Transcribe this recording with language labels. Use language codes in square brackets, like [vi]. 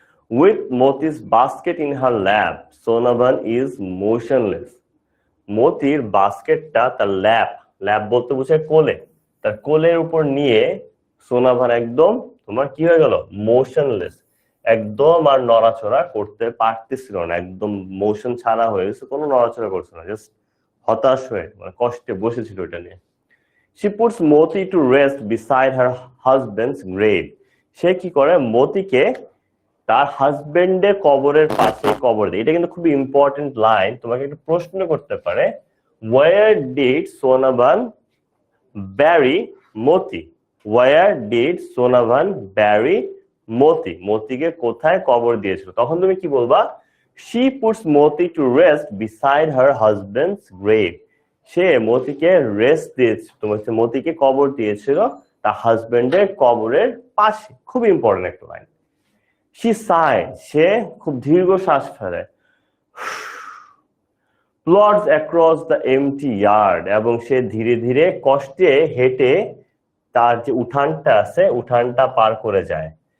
[en] with Moti's basket in her lap, Sonabhan is motionless, [bn] মতির বাস্কেটটা তার ল্যাপ, ল্যাপ বলতে বোঝায় কোলে, তার কোলের উপর নিয়ে সোনাভান একদম তোমার কি হয়ে গেল, মোশনলেস, একদম আর নড়াচড়া করতে পারতেছিল না, একদম মোশন ছাড়া হয়ে গেছে, কোনো নড়াচড়া করছে না, জাস্ট হতাশ হয়ে মানে কষ্টে বসেছিল এটা নিয়ে। [en] She puts Moti to rest beside her husband's grave, [bn] সে কি করে মতিকে তার হাজবেন্ডের কবরের পাশে কবর দেয়। এটা কিন্তু খুব ইম্পর্টেন্ট লাইন, তোমাকে একটা প্রশ্ন করতে পারে, [en] where did Sonabhan bury Moti? where did Sonabhan bury Moti? [bn] মতিকে কোথায় কবর দিয়েছিল? তখন তুমি কি বলবা? [en] she puts Moti to rest beside her husband's grave. [bn] Say মতিকে rest দিয়েছে, তোমার মতিকে কবর দিয়েছিল তার হাজবেন্ডের কবরের পাশে। খুব ইম্পর্টেন্ট একটা লাইন। [en] she sighed, [bn] সে খুব দীর্ঘ শ্বাস ফেলে, [en] plods across the empty yard, [bn] এবং সে ধীরে ধীরে কষ্টে হেঁটে তার যে উঠানটা আছে উঠানটা পার করে যায়।